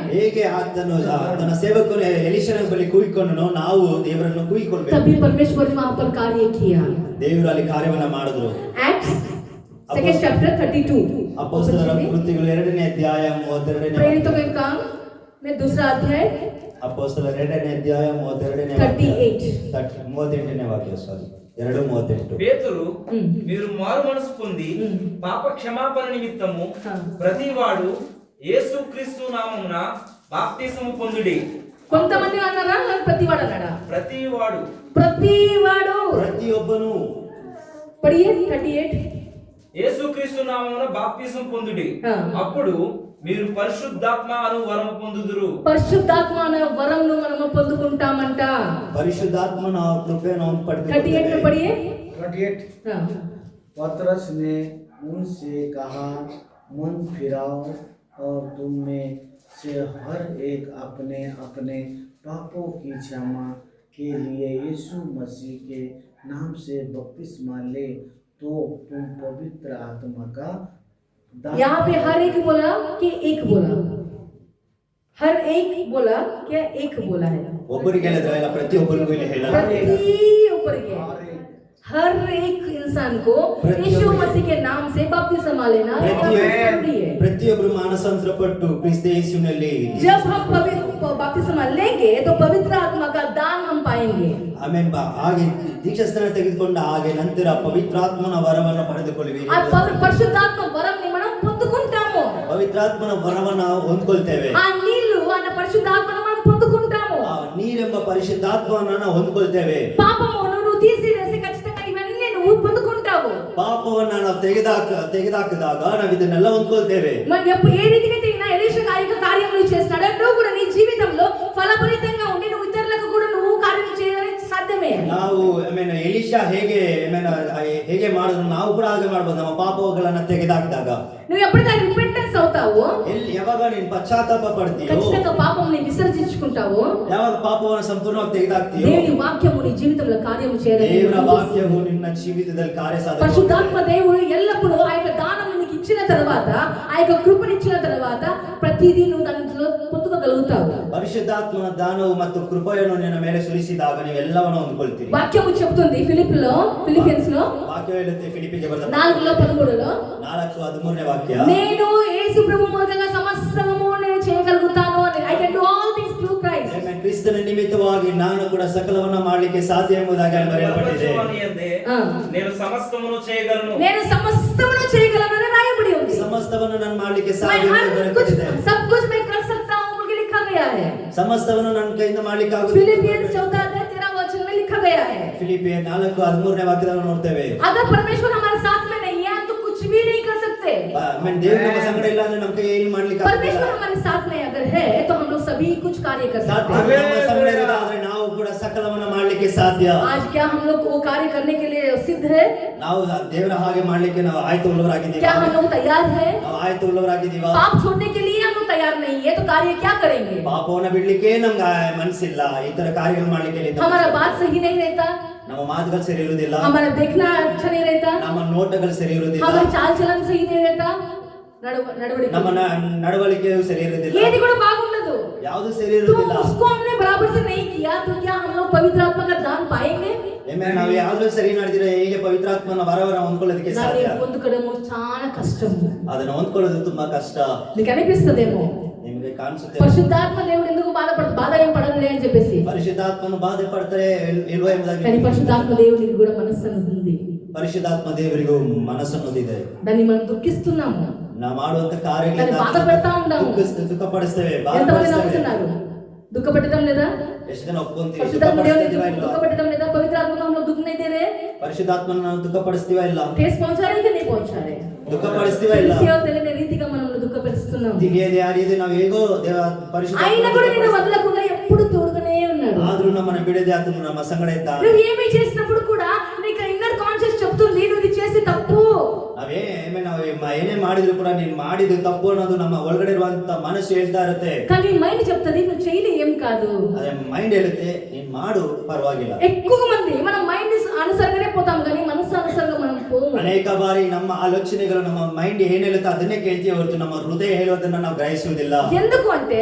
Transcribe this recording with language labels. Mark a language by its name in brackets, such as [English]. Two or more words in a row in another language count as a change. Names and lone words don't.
[Kannada] ಹೇಗೆ ತನ್ನ ಸೇವಕನು ಎಲೀಷನ ಬಳಿ ಕೂಗಿಕೊಂಡನೋ ನಾವು ದೇವರನ್ನು ಕೂಗಿಕೊಳ್ಬೇಕು. [Hindi] तभी परमेश्वर ने वहां पर कार्य किया. [Kannada] ದೇವರು ಅಲ್ಲಿ ಕಾರ್ಯವನ್ನ ಮಾಡಿದ್ರು. [English] Acts second chapter 32. [Kannada] ಅಪೊಸ್ತಲರ ಕೃತ್ಯಗಳು 2ನೇ ಅಧ್ಯಾಯ 32ನೇ [Hindi] प्रेरितों के काम में दूसरा अध्याय [Kannada] ಅಪೊಸ್ತಲರ 2ನೇ ಅಧ್ಯಾಯ 32ನೇ 38ನೇ ವಾಕ್ಯ. ಸಾರಿ 2:38. [Telugu] పేతురు, మీరు మారు మనసు పొంది పాప క్షమాపణ నిమిత్తము ప్రతివాడు యేసుక్రీస్తు నామమున బాప్తిసము పొందుడి. కొంతమంది అన్నారా, ప్రతివాడు అన్నాడా? ప్రతివాడు. [Kannada] ಪ್ರತಿಯೊಬ್ಬನು. [Telugu] పడియే 38. యేసుక్రీస్తు నామమున బాప్తిసం పొందుడి, అప్పుడు మీరు పరిశుద్ధాత్మ అను వరము పొందుదురు. పరిశుద్ధాత్మ అనే వరమును మనము పొందుకుంటామంట. [Kannada] ಪರಿಶುದ್ಧಾತ್ಮನ ಕೃಪೆಯನ್ನು ನಾವು ಪಡೆದುಕೊಳ್ಳುತ್ತೇವೆ. [Hindi] 38 में पढ़िए. 38. पतरस ने उनसे कहा, मन फिराओ और तुम में से हर एक अपने अपने पापों की क्षमा के लिए यीशु मसीह के नाम से बपतिस्मा ले, तो तुम पवित्र आत्मा का यहाँ पे हर एक बोला कि एक बोला? हर एक बोला क्या? एक बोला है. [Kannada] ಒಬ್ಬರಿಗೆ ಹೇಳಿದ್ರೆ ಇಲ್ಲ, ಪ್ರತಿಯೊಬ್ಬರಿಗೂ ಇಲ್ಲಿ ಹೇಳಲಾಗಿದೆ. [Hindi] ಪ್ರತಿಯೊಬ್ಬರಿಗೆ हर एक इंसान को यीशु मसीह के नाम से बपतिस्मा लेना जरूरी है। [Kannada] ಪ್ರತಿಯೊಬ್ಬರು ಮಾನಸಾಂತರಪಟ್ಟು ಕ್ರಿಸ್ತ ಯೇಸುವಿನಲ್ಲಿ [Hindi] जब हम बपतिस्मा लेंगे तो पवित्र आत्मा का दान हम पाएंगे। [Kannada] ಆಮೇಲೆ ಹಾಗೆ ದೀಕ್ಷಾಸ್ನಾನ ತೆಗೆದುಕೊಂಡ ಹಾಗೆ ನಂತರ ಪವಿತ್ರಾತ್ಮನ ವರವನ್ನು ಪಡೆದುಕೊಳ್ಳುವಿರಿ. [Telugu] ఆ పరిశుద్ధాత్మ వరం ని మనం పొందుకుంటాము. [Kannada] ಪವಿತ್ರಾತ್ಮನ ವರವನ್ನು ಹೊಂದ್ಕೊಳ್ತೇವೆ. [Telugu] ఆ నీళ్లు అన్న పరిశుద్ధాత్మను మనం పొందుకుంటాము. [Kannada] ಆ ನೀರೆಂಬ ಪರಿಶುದ್ಧಾತ್ಮವನ್ನು ನಾವು ಹೊಂದ್ಕೊಳ್ತೇವೆ. [Telugu] పాపమును నువ్వు తీసివేసి ఖచ్చితంగా ఇవన్నీ నువ్వు పొందుకుంటావు. [Kannada] ಪಾಪವನ್ನ ನಾವು ತೆಗೆದಾಕಿದಾಗ ನಾವು ಇದನ್ನೆಲ್ಲ ಹೊಂದ್ಕೊಳ್ತೇವೆ. [Telugu] మరి ఏ రీతిగా ఎలీషా కార్యములు చేస్తున్నాడు నువ్వు కూడా నీ జీవితంలో ఫలభరితంగా ఉండి నువ్వు ఇతరులకు కూడా నువ్వు కార్యం చేయడానికి సాధ్యమే. [Kannada] ನಾವು ಎಲಿಷಾ ಹೇಗೆ ಮಾಡಿದ್ರು ನಾವು ಕೂಡ ಹಾಗೆ ಮಾಡಬಹುದು. ನಮ್ಮ ಪಾಪಗಳನ್ನ ತೆಗೆದಾಕಿದಾಗ [Telugu] నువ్వు ఎప్పుడైతే రిపెంటెన్స్ అవుతావో [Kannada] ಯಾವಾಗ ನೀನು ಪಶ್ಚಾತ್ತಾಪ ಪಡ್ತೀಯೋ [Telugu] ఖచ్చితంగా పాపముని విసర్జించుకుంటావో [Kannada] ಯಾವಾಗ ಪಾಪವನ್ನು ಸಂಪೂರ್ಣವಾಗಿ ತೆಗೆದಾಕ್ತೀಯೋ [Telugu] దేవుని వాక్యము నీ జీవితంలో కార్యము చేయడానికి [Kannada] ದೇವರ ವಾಕ್ಯವು ನಿನ್ನ ಜೀವಿತದಲ್ಲಿ ಕಾರ್ಯ ಸಾಧನೆ [Telugu] పరిశుద్ధాత్మ దేవుడు ఎల్లప్పుడూ ఆ యొక్క దానము నీకు ఇచ్చిన తర్వాత ఆ యొక్క కృపను ఇచ్చిన తర్వాత ప్రతిదీ నువ్వు దాంట్లో పొందుకోగలుగుతావు. [Kannada] ಪರಿಶುದ್ಧಾತ್ಮನ ದಾನವು ಮತ್ತು ಕೃಪೆಯನ್ನು ನಿನ್ನ ಮೇಲೆ ಸುರಿಸಿದಾಗ ನೀವು ಎಲ್ಲವನ್ನು ಹೊಂದಿಕೊಳ್ಳುತ್ತೀರಿ. [Telugu] వాక్యము చెప్తుంది ఫిలిపియన్స్ లో [Kannada] ವಾಕ್ಯ ಹೇಳುತ್ತೆ ಫಿಲಿಪ್ಪಿಗೆ ಬರೆದ 4:13 4:13 ವಾಕ್ಯ, [Telugu] నేను యేసు ప్రభు మూలంగా సమస్తము నేను చేయగలుగుతాను అని. [English] I can do all things through Christ. [Kannada] ಕ್ರಿಸ್ತನ ನಿಮಿತ್ತವಾಗಿ ನಾನು ಕೂಡ ಸಕಲವನ್ನ ಮಾಡಲಿಕ್ಕೆ ಸಾಧ್ಯ ಎಂಬುದಾಗಿ ಅಲ್ಲಿ ಬರೆಯಲ್ಪಟ್ಟಿದೆ. [Telugu] నేను సమస్తమును చేయగలను అని రాయబడి ఉంది. [Kannada] ಸಮಸ್ತವನ್ನು ನಾನು ಮಾಡಲಿಕ್ಕೆ [Hindi] मैं [Kannada] ಸಾಧ್ಯ [Hindi] हर [Kannada] ಎಂದು [Hindi] कुछ [Kannada] ಬರೆಯಲ್ಪಟ್ಟಿದೆ. [Hindi] सब कुछ मैं कर सकता हूं करके लिखा गया है. [Kannada] ಸಮಸ್ತವನ್ನು ನನ್ನ ಕೈಯಿಂದ ಮಾಡಲಿಕ್ಕೆ ಆಗುತ್ತದೆ. [Hindi] फिलिपियंस 4:13 में लिखा गया है. [Kannada] ಫಿಲಿಪ್ಪಿ 4:13 ವಾಕ್ಯದಲ್ಲಿ ನೋಡ್ತೇವೆ. [Hindi] अगर परमेश्वर हमारे साथ में नहीं है तो कुछ भी नहीं कर सकते. [Kannada] ದೇವರು ನಮ್ಮ ಸಂಗಡ ಇಲ್ಲ ಅಂದ್ರೆ ನಮ್ಮ ಕೈ ಏನು ಮಾಡಲಿಕ್ಕೆ ಆಗುದಿಲ್ಲ. [Hindi] परमेश्वर हमारे साथ में अगर है तो हम लोग सभी कुछ कार्य कर सकते हैं. [Kannada] ನಮ್ಮ ಸಂಗಡ ಇದ್ದರೆ ನಾವು ಕೂಡ ಸಕಲವನ್ನ ಮಾಡಲಿಕ್ಕೆ ಸಾಧ್ಯ. [Hindi] आज क्या हम लोग वो कार्य करने के लिए सिद्ध है? [Kannada] ನಾವು ದೇವರ ಹಾಗೆ ಮಾಡಲಿಕ್ಕೆ ನಾವು ಆಯ್ತುಳ್ಳವರಾಗಿದ್ದೀವಿ. [Hindi] क्या हम लोग तैयार है? [Kannada] ನಾವು ಆಯ್ತುಳ್ಳವರಾಗಿದ್ದೀವಿ. [Hindi] पाप छोड़ने के लिए हम लोग तैयार नहीं है तो कार्य क्या करेंगे? [Kannada] ಪಾಪವನ್ನ ಬಿಡ್ಲಿಕ್ಕೆ ನಮ್ಗೆ ಮನಸ್ಸಿಲ್ಲ. ಈ ತರ ಕಾರ್ಯಗಳು ಮಾಡ್ಲಿಕ್ಕೆ [Hindi] हमारा बात सही नहीं रहता, [Kannada] ನಮ್ಮ ಮಾತುಗಳು ಸರಿ ಇರುವುದಿಲ್ಲ, [Hindi] हमारा देखना अच्छा नहीं रहता, [Kannada] ನಮ್ಮ ನೋಟಗಳು ಸರಿ ಇರುವುದಿಲ್ಲ, [Hindi] हमारा चाल चलन सही नहीं रहता, नडवड़िके [Kannada] ನಮ್ಮ ನಡವಳಿಕೆಯು ಸರಿ ಇರುವುದಿಲ್ಲ, [Telugu] ఏది కూడా బాగుండదు. [Kannada] ಯಾವುದು ಸರಿ [Hindi] तो [Kannada] ಇರುವುದಿಲ್ಲ. [Hindi] उसको हमने बराबर से नहीं किया तो क्या हम लोग पवित्र आत्मा का दान पाएंगे? [Kannada] ನಾವು ಯಾವ್ದು ಸರಿ ಮಾಡಿದ್ರೆ ಹೇಗೆ ಪವಿತ್ರಾತ್ಮನ ವರವನ್ನ ಹೊಂದ್ಕೊಳ್ಳೋದಕ್ಕೆ ಸಾಧ್ಯ? [Telugu] దాన్ని పొందుకోవడము చాలా కష్టం. [Kannada] ಅದನ್ನ ಹೊಂದ್ಕೊಳ್ಳೋದು ತುಂಬಾ కష్ట. [Telugu] మీకు అనిపిస్తదేమో [Kannada] ನಿಮಗೆ ಕಾಣಿಸುತ್ತೆ [Telugu] పరిశుద్ధాత్మ దేవుడు ఎందుకు బాధ ఏం పడదులే అని చెప్పేసి. [Kannada] ಪರಿಶುದ್ಧಾತ್ಮನು ಬಾಧೆ ಪಡ್ತಾರೆ ಇಲ್ವೋ ಎಂಬುದಾಗಿ. [Telugu] కానీ పరిశుద్ధాత్మ దేవునికి కూడా మనస్సు ఉంది. [Kannada] ಪರಿಶುದ್ಧಾತ್ಮ ದೇವರಿಗೂ ಮನಸ್ಸನ್ನೋದಿದೆ. [Telugu] దాన్ని మనం దుఃఖిస్తున్నాము, [Kannada] ನಾವು ಮಾಡುವಂತ ಕಾರ್ಯಗಳಿಂದ [Telugu] దాన్ని బాధ పెడతా ఉన్నాము. [Kannada] ದುಃಖಪಡಿಸ್ತೇವೆ, [Telugu] ఎంతమంది [Kannada] ಬಾಧಪಡಿಸ್ತೇವೆ. [Telugu] నమ్ముతున్నారు? దుఃఖపెట్టడం లేదా? [Kannada] ಎಷ್ಟು ಜನ ಒಪ್ಕೊಂತೀವಿ? [Telugu] పరిశుద్ధాత్మ దేవుని [Kannada] ದುಃಖಪಡಿಸ್ತೀವಾ ಇಲ್ಲ? [Telugu] దుఃఖపెట్టడం లేదా? [Hindi] पवित्र आत्मा को हम लोग दुख नहीं दे रहे? [Kannada] పరిశుద్ధాత్మను ನಾವು దుఃಖಪಡಿಸ್ತೀವಾ ಇಲ್ಲ? [Hindi] ठेस पहुंचा रहे कि नहीं पहुंचा रहे? [Kannada] దుఃఖపడిಸ್ತೀವಾ ಇಲ್ಲ? [Telugu] తెలియని రీతిగా మనం దుఃఖపరుస్తున్నాం. [Kannada] ತಿಳಿಯದೆ ಯಾರಿದೆ ನಾವು ಹೇಗೋ ಪರಿಶುದ್ಧ [Telugu] అయినా కూడా నిన్ను వదలకుండా ఎప్పుడు తోడుగానే ఉన్నాడు. [Kannada] ಆದ್ರೂ ನಮ್ಮನ್ನ ಬಿಡದೆ ಆತನು ನಮ್ಮ ಸಂಗಡ ಇದ್ದಾನೆ. [Telugu] నువ్వు ఏమి చేసినప్పుడు కూడా నీకు [English] inner conscious [Telugu] చెప్తుంది నువ్వు ఇది చేసి తప్పు. [Kannada] ನಾವು ಏನೇ ಮಾಡಿದ್ರು ಕೂಡ ನೀನ್ ಮಾಡಿದ್ದು ತಪ್ಪು ಅನ್ನೋದು ನಮ್ಮ ಒಳಗಡೆ ಇರುವಂತ ಮನಸ್ಸು ಹೇಳ್ತಾ ಇರುತ್ತೆ. [Telugu] కానీ మైండ్ చెప్తది నువ్వు చేయలే ఏం కాదు. [Kannada] ಅದೇ ಮೈಂಡ್ ಹೇಳುತ್ತೆ ನೀನ್ ಮಾಡು ಪರವಾಗಿಲ್ಲ. [Telugu] ఎక్కువ మంది మనం మైండ్ అనుసరంగానే పోతాం కానీ మనసు అనుసరంగా మనం పోము. [Kannada] ಅನೇಕ ಬಾರಿ ನಮ್ಮ ಆಲೋಚನೆಗಳು ನಮ್ಮ ಮೈಂಡ್ ಏನ್ ಹೇಳುತ್ತೆ ಅದನ್ನೇ ಕೇಳ್ತೀವಿ ಹೊರತು ನಮ್ಮ ಹೃದಯ ಹೇಳೋದನ್ನ ನಾವು ಗ್ರಹಿಸುವುದಿಲ್ಲ. [Telugu] ఎందుకు అంటే